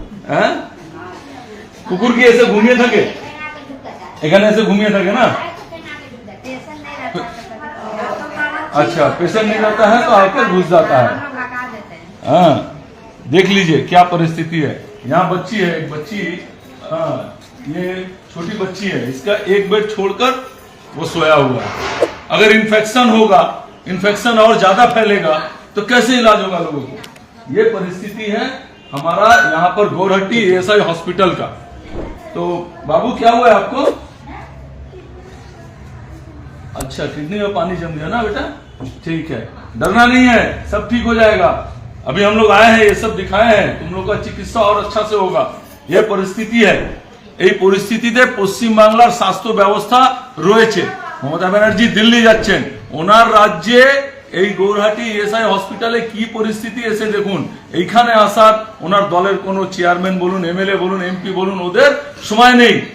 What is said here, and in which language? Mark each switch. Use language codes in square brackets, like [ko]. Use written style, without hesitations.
[bn] হ্যাঁ, কুকুর কি এসে ঘুমিয়ে থাকে এখানে, এসে ঘুমিয়ে থাকে না? [hi] अच्छा, पेशेंट नहीं रहता है तो आकर घुस जाता है। हाँ, देख लीजिए क्या परिस्थिति है। यहाँ बच्ची है, एक बच्ची, हाँ ये छोटी बच्ची है, इसका एक बेड छोड़कर वो सोया हुआ है। अगर इन्फेक्शन होगा, इन्फेक्शन और ज्यादा फैलेगा तो कैसे इलाज होगा लोगों को? ये परिस्थिति है हमारा यहाँ पर गौरहट्टी एएसआई हॉस्पिटल का। तो बाबू क्या हुआ है आपको? अच्छा, किडनी में पानी जम गया ना बेटा, ठीक है, डरना नहीं है, सब ठीक हो जाएगा। अभी हम लोग आए हैं, ये सब दिखाए हैं, तुम लोग का चिकित्सा और अच्छा से होगा। ये परिस्थिति है। [bn] এই পরিস্থিতিতে পশ্চিম বাংলার স্বাস্থ্য ব্যবস্থা রয়েছে। মমতা ব্যানার্জি দিল্লি যাচ্ছেন, ওনার রাজ্যে এই গৌরহাটি এসআই হসপিটালে কি পরিস্থিতি এসে দেখুন। এইখানে আসার ওনার দলের কোনো চেয়ারম্যান বলুন, এমএলএ বলুন, এমপি বলুন, ওদের সময় নেই।